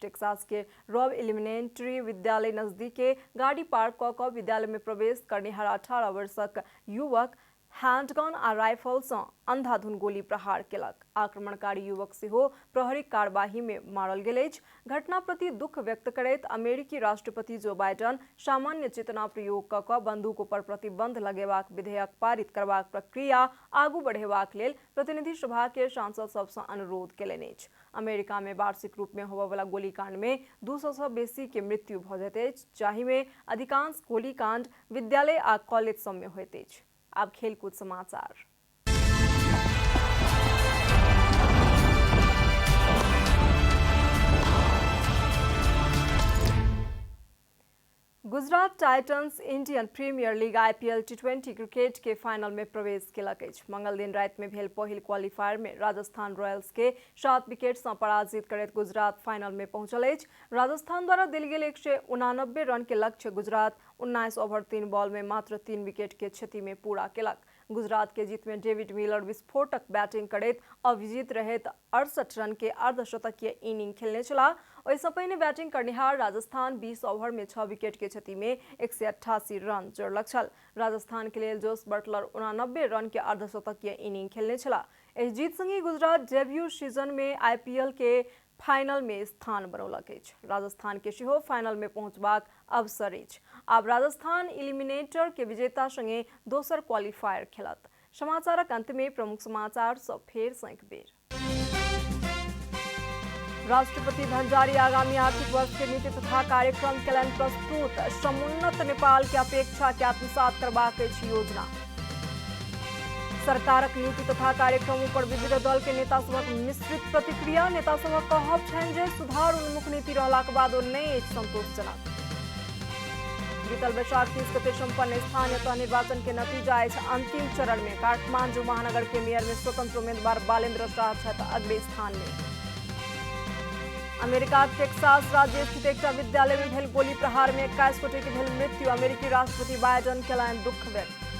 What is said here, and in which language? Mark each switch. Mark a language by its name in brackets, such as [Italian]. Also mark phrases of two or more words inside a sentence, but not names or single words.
[Maithili] टेक्सास के रॉब एलिमेंट्री विद्यालय नजदीके गाड़ी पार्क क क विद्यालय में प्रवेश करनिहार 18 वर्षक युवक हैंडगन आ राइफल से अंधाधुंध गोली प्रहार केलक। आक्रमणकारी युवक सेहो प्रहरी कार्यवाही में मारल गेल अछि। घटना प्रति दुख व्यक्त करैत अमेरिकी राष्ट्रपति जो बाइडन सामान्य चेतना प्रयोग क क बंदूक पर प्रतिबंध लगेबाक विधेयक पारित करबाक प्रक्रिया आगू बढ़ेबाक लेल प्रतिनिधि सभा के सांसद सब से अनुरोध केलनि अछि। अमेरिका में वार्षिक रूप में होबयवला गोलीकांड में 200 से बेसी के मृत्यु भ जाइत अछि, जाहि में अधिकांश गोलीकांड विद्यालय आ कॉलेज सब में होइत अछि। अब खेलकूद समाचार। गुजरात टाइटन्स इंडियन प्रीमियर लीग IPL T20 क्रिकेट के फाइनल में प्रवेश केलक अछि। मंगल दिन रात में भेल पहिल क्वालिफायर में राजस्थान रॉयल्स के 7 विकेट से पराजित करैत गुजरात फाइनल में पहुंचल अछि। राजस्थान द्वारा देल गेल 189 रन के लक्ष्य गुजरात 19 ओवर 3 बॉल में मात्र 3 विकेट के क्षति में पूरा केलक। गुजरात के जीत में डेविड मिलर विस्फोटक बैटिंग करैत अविजित रहैत 68 रन के अर्धशतकीय इनिंग खेलने छलाह। ओहिसँ पहिने बैटिंग करनिहार राजस्थान 20 ओवर में 6 विकेट के क्षति में 188 रन जोड़लक छल। राजस्थान के लेल जोस बटलर 89 रन के अर्धशतकीय इनिंग खेलने छलाह। एहि जीत संगे गुजरात डेब्यू सीजन में IPL के फाइनल में स्थान बनौलक अछि। राजस्थान के सेहो फाइनल में पहुंचबाक अवसर अछि। आब राजस्थान एलिमिनेटर के विजेता संगे दोसर क्वालिफायर खेलत। समाचारक अंत में प्रमुख समाचार सब फेर सँ एक बेर। राष्ट्रपति भंडारी आगामी आर्थिक वर्ष के नीति तथा कार्यक्रम केलनि प्रस्तुत। समुन्नत नेपाल के अपेक्षा के आत्मसात करबाक अछि योजना। सरकारक नीति तथा कार्यक्रमों पर विविध दल के नेता सभक मिश्रित प्रतिक्रिया। नेता सभक कहब छनि जे सुधार उन्मुख नीति रहलाक बादो नहि अछि संतोषजनक। बीतल वैशाख 30 गते संपन्न स्थानीय तह निर्वाचन के नतीजा अछि अंतिम चरण में। काठमांडू महानगर के मेयर में स्वतंत्र उम्मीदवार बालेंद्र शाह छथि अगले स्थान में। अमेरिका टेक्सास राज्य स्थित एकटा विद्यालय में भेल गोली प्रहार में 21 गोटे के भेल मृत्यु। अमेरिकी राष्ट्रपति बाइडन केलनि दुख व्यक्त।